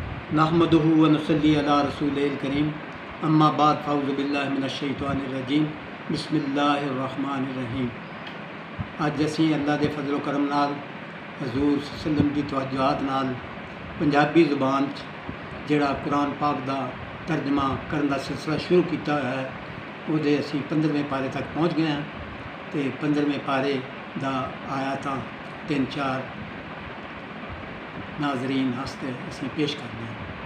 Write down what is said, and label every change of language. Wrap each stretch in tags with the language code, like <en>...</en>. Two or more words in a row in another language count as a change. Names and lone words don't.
<ar>نحمده ونصلي على رسوله الكريم أما بعد فأعوذ بالله من الشيطان الرجيم بسم الله الرحمن الرحيم.</ar> <pa>اج اسیں اللہ دے فضل و کرم نال حضور سلم دی توجہات نال پنجابی زبان چ جیہڑا قرآن پاک دا ترجمہ کرن دا سلسلہ شروع کیتا ہویا ہے ਉਹਦੇ ਅਸੀਂ 15ویں پارے تک پہنچ گئے ہیں. تو 15ویں پارے دا آیتاں 3-4 ناظرین واسطے اسیں پیش کرنے ہیں.</pa>